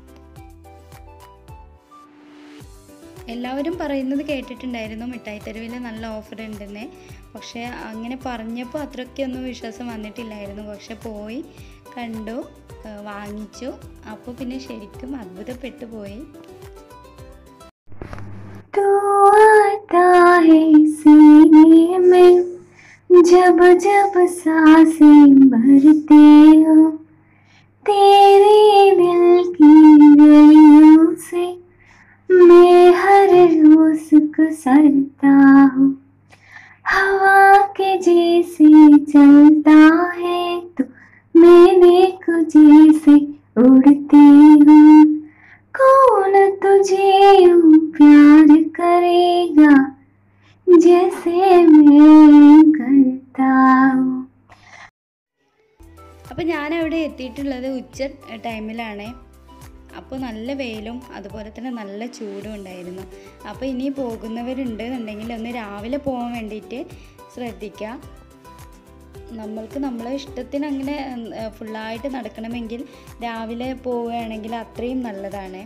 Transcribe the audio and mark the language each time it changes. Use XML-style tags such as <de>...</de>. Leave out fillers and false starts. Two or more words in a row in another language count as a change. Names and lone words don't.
<ml>എല്ലാവരും പറയുന്നത് കേട്ടിട്ടുണ്ടായിരുന്നു മിഠായി തെരുവിൽ നല്ല ഓഫർ ഉണ്ടെന്ന്. പക്ഷേ അങ്ങനെ പറഞ്ഞപ്പോൾ അത്രയ്ക്കൊന്നും വിശ്വാസം വന്നിട്ടില്ലായിരുന്നു. പക്ഷെ പോയി കണ്ടു, വാങ്ങിച്ചു. അപ്പോൾ പിന്നെ ശരിക്കും അത്ഭുതപ്പെട്ടു പോയി.</ml> <hi>जब जब सांसें भरते हो तेरे दिल की गलियों से मैं हर रोज गुजरता हूँ. हवा के जैसे चलता है तो मैं देखो जैसे उड़ती हूँ. कौन तुझे यूं प्यार करेगा जैसे मैं करता हूँ.</hi> <ml>അപ്പോൾ ഞാനവിടെ എത്തിയിട്ടുള്ളത് ഉച്ച ടൈമിലാണ്. അപ്പോൾ നല്ല വെയിലും അതുപോലെ തന്നെ നല്ല ചൂടും ഉണ്ടായിരുന്നു. അപ്പോൾ ഇനി പോകുന്നവരുണ്ടെന്നുണ്ടെങ്കിൽ ഒന്ന് രാവിലെ പോകാൻ വേണ്ടിയിട്ട് ശ്രദ്ധിക്കുക. നമ്മൾക്ക് നമ്മളെ ഇഷ്ടത്തിന് അങ്ങനെ ഫുള്ളായിട്ട് നടക്കണമെങ്കിൽ രാവിലെ പോവുകയാണെങ്കിൽ അത്രയും നല്ലതാണ്.</ml>